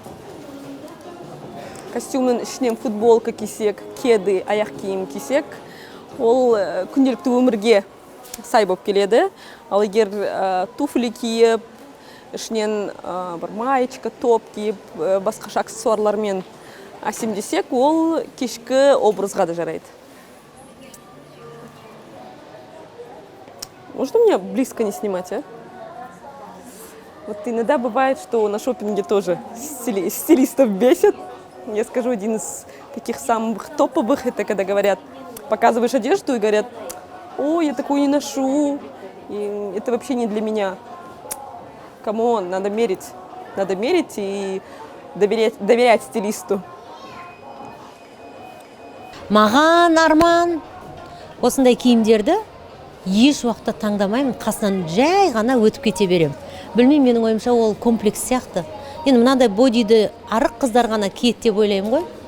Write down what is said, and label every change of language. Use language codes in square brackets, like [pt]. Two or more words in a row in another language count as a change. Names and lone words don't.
[kk] Костюмның ішінен футболка кисек, кеды, аяқ киім кисек, ол күнделікті өмірге сай болып келеді. Ал егер туфли киіп, ішінен бір маечка, топ киіп, басқаша аксессуарлармен асим десек, ол кешкі образға да жарайды. [ru] Можно мне близко не снимать, а? Вот иногда бывает, что на шопинге тоже стилистов бесит. Я скажу, один из таких самых топовых, это когда говорят, показываешь одежду и говорят, ой, я такую не ношу, и это вообще не для меня. Камон, надо мерить и доверять стилисту. [kk] Маған арман осындай киімдерді еш уақытта таңдамаймын, қасынан жай ғана өтіп кете берем. Білмеймін, менің ойымша ол комплекс сияқты. Енді мынандай бодиді арық қыздар ғана киеді деп ойлаймын ғой.